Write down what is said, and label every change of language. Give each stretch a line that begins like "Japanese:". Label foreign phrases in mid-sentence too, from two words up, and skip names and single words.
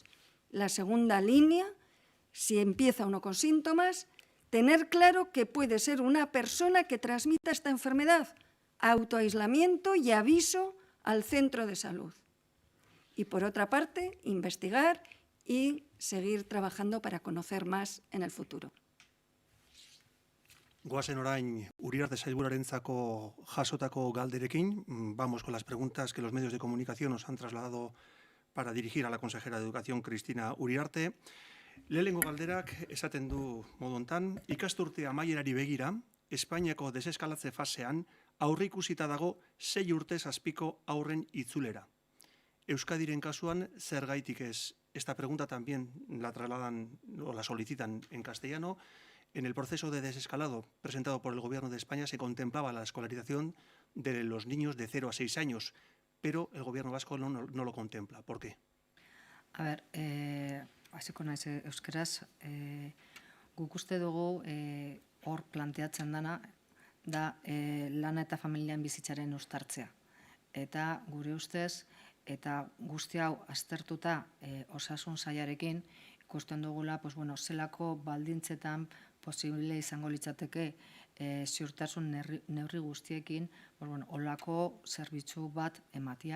Spanish: La segunda línea, si empieza uno con síntomas, tener claro que puede ser una persona que transmita esta enfermedad, autoaislamiento y aviso al centro de salud. Y, por otra parte, investigar y seguir trabajando para conocer más en el futuro.
Basque: Goazen orain Uriarte sailburuarentzako jasotako galderekin.
Spanish: Vamos con las preguntas que los medios de comunicación nos han trasladado para dirigir a la consejera de Educación, Cristina Uriarte.
Basque: Lehenengo galderak esaten du modu hontan, ikasturte amaierari begira, Espainiako deseskalatze fasean aurreikusita dago 6 urtez azpiko haurren itzulera. Euskadiren kasuan zergaitik ez?
Spanish: Esta pregunta también la trasladan o la solicitan en castellano. En el proceso de desescalado presentado por el Gobierno de España se contemplaba la escolarización de los niños de 0 a 6 años, pero el Gobierno vasco no lo contempla. ¿Por qué? A ver,
Basque: hasiko naiz euskeraz, guk uste dugu hor planteatzen dana da lana eta familian bizitzaren uztartzea. Eta gure ustez, eta guzti hau aztertuta osasun sailarekin, ikusten dugula zelako baldintzetan posible izango litzateke ziurtasun neurri guztiekin olako zerbitzu bat ematia.